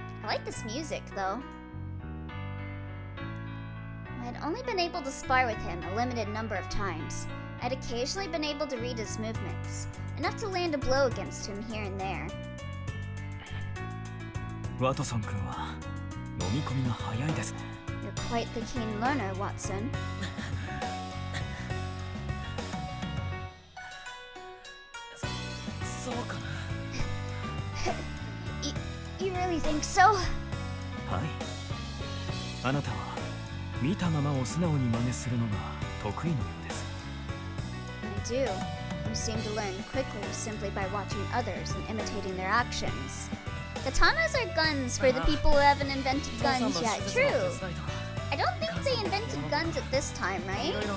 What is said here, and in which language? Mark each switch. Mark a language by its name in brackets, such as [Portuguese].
[English] I like this music though. I had only been able to spar with him a limited number of times. I'd occasionally been able to read his movements, enough to land a blow against him here and there. [Japanese] ワトソン君は飲み込みが早いですね。 [English] You're quite the keen learner, Watson. You really think so? [Japanese] はい。あなたは見たままを素直に真似するのが得意のようです。 [English] I do. You seem to learn quickly simply by watching others and imitating their actions. Katanas are guns for the people who haven't invented guns yet. True. I don't think they invented guns at this time, right?